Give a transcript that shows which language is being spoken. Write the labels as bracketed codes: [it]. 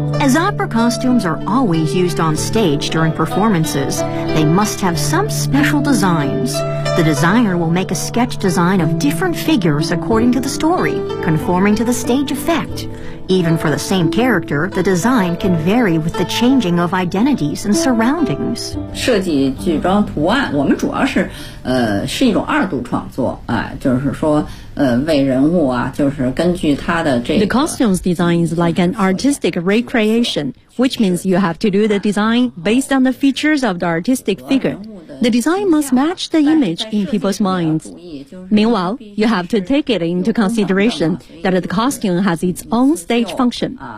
[en] As opera costumes are always used on stage during performances, they must have some special designs. The designer will make a sketch design of different figures according to the story, conforming to the stage effect. Even for the same character, the design can vary with the changing of identities and surroundings. [zh] 设计剧装图案，我们主要是，是一种二度创作，就是说。 [en] The costumes design is like an artistic recreation, which means you have to do the design based on the features of the artistic figure. The design must match the image in people's minds. Meanwhile, you have to take it into consideration that the costume has its own stage function.